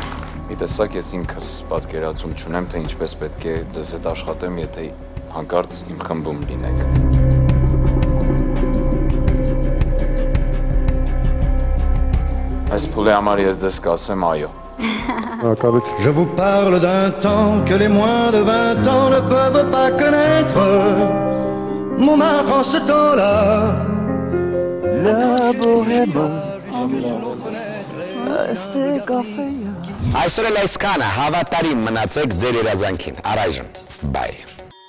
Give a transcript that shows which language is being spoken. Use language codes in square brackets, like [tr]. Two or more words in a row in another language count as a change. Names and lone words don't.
[hy] Մի տեսակ ես ինքս պատկերացում չունեմ, թե ինչպես պետք է ձեզ հետ աշխատեմ, եթե հանկարծ իմ խմբում լինեք։ Այս փուլի համար ես ձեզ կասեմ այո։ Շնորհակալություն։ [fr] Je vous parle d'un temps que les moins de 20 ans ne peuvent pas connaître. Montmartre en ce temps-là. La bohème. [hy] Այսօր էլ այսքանը, հավատարիմ մնացեք ձեր երազանքին, առայժմ, բայ։